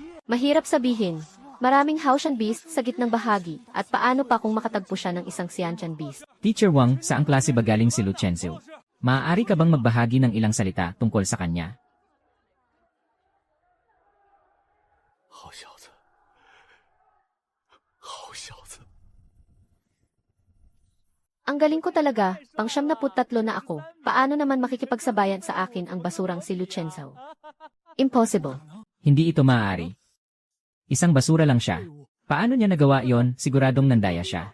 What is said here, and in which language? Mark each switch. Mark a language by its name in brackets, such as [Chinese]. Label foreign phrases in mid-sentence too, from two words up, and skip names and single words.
[Filipino] Mahirap sabihin. Maraming Haoshan beast sa gitnang bahagi, at paano pa kung makatagpo siya ng isang Xianchan beast? Teacher Wang, saang klase ba galing si Lu Chenzhao? Maaari ka bang magbahagi ng ilang salita tungkol sa kanya? [Chinese] 好小子，好小子。 [Filipino] Ang galing ko talaga, pang 73 na ako. Paano naman makikipagsabayan sa akin ang basurang si Lucenzao? [English] Impossible. [Filipino] Hindi ito maaari. Isang basura lang siya. Paano niya nagawa yon? Siguradong nandaya siya.